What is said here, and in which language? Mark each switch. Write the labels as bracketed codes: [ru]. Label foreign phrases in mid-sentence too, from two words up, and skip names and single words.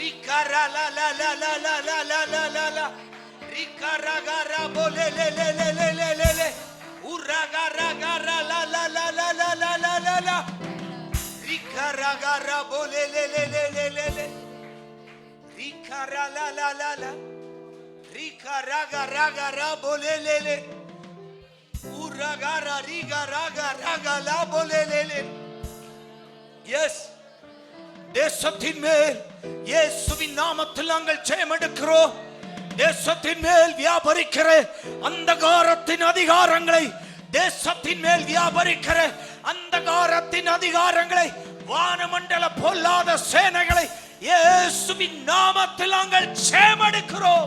[en] Rigara la la la la la la la la la la. Rigara gara bole le le le le le le le. Uragara gara la la la la la la la la la. Rigara gara bole le le le le le le. Rigara la la la la. Rigara gara gara bole le le. Uragara rigara gara la bole le le. Yes. [ta] தேசத்தின் மேல் இயேசுவின் நாமத்தில் நாங்கள் ஜெயம் எடுக்கிறோம். தேசத்தின் மேல் வியாபரிக்கிற அந்தகாரத்தின் அதிகாரங்களை, தேசத்தின் மேல் வியாபரிக்கிற அந்தகாரத்தின் அதிகாரங்களை, வானமண்டல பொல்லாத சேனைகளை இயேசுவின் நாமத்தில் நாங்கள் ஜெயம் எடுக்கிறோம்.